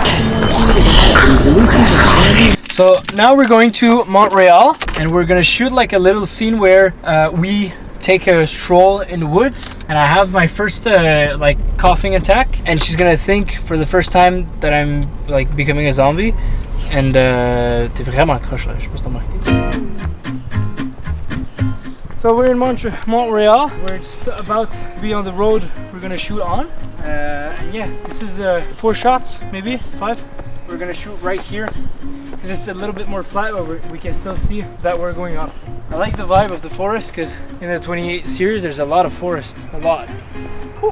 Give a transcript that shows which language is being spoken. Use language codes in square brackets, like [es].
[en] So now we're going to Montreal, and we're gonna shoot like a little scene where we take a stroll in the woods, and I have my first like coughing attack, and she's gonna think for the first time that I'm like becoming a zombie. [fr] And t'es vraiment croche là, je sais pas si t'as remarqué. [en] So we're in Montreal. We're just about to be on the road we're gonna shoot on. And yeah, this is 4 shots, maybe 5. We're gonna shoot right here because it's a little bit more flat, but we can still see that we're going up. I like the vibe of the forest because in the 28 series there's a lot of forest, a lot. Whew.